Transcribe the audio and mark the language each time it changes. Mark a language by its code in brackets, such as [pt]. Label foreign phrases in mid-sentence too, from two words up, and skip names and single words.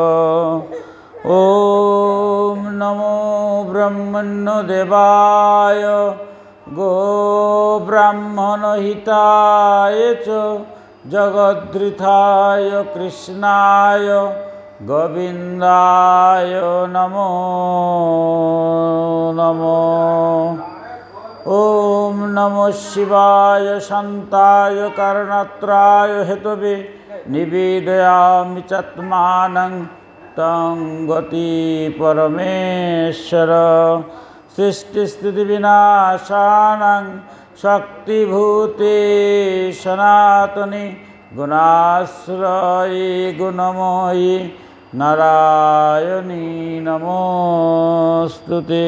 [sa] ওম নমো ব্রহ্মণ্যদেবায় গো ব্রাহ্মণহিতায় চ জগদ্ধাত্রী কৃষ্ণায় গোবিন্দায় নমো নমঃ। ওম নমঃ শিবায় শান্তায় কারণত্রায় হেতবে নিবেদয়ামি চাত্মানং তং গতি পরমেশ্বর। সৃষ্টিস্থিতি বিনাশানাং শক্তিভূতে সনাতনে গুণাশ্রয়ে গুণময়ী নারায়ণী নমস্তুতে।